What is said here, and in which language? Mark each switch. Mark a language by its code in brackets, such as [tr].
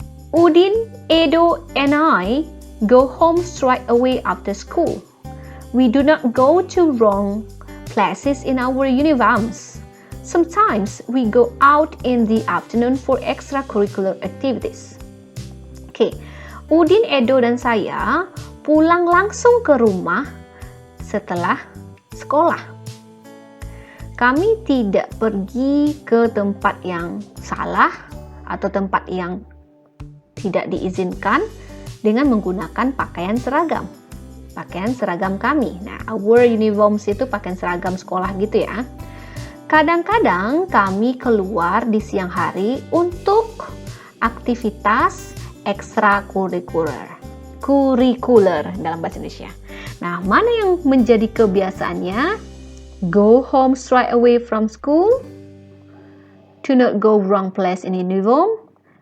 [en] Udin, Edo, and I go home straight away after school. We do not go to wrong places in our uniforms. Sometimes we go out in the afternoon for extracurricular activities. [id] Oke, Udin, Edo, dan saya pulang langsung ke rumah setelah sekolah. Kami tidak pergi ke tempat yang salah atau tempat yang tidak diizinkan dengan menggunakan pakaian seragam. Pakaian seragam kami. Nah, [en] our uniforms [id] itu pakaian seragam sekolah gitu ya. Kadang-kadang kami keluar di siang hari untuk aktivitas ekstrakurikuler. Kurikuler dalam bahasa Indonesia. Nah, mana yang menjadi kebiasaannya? [en] Go home straight away from school. Do not go wrong place in uniform.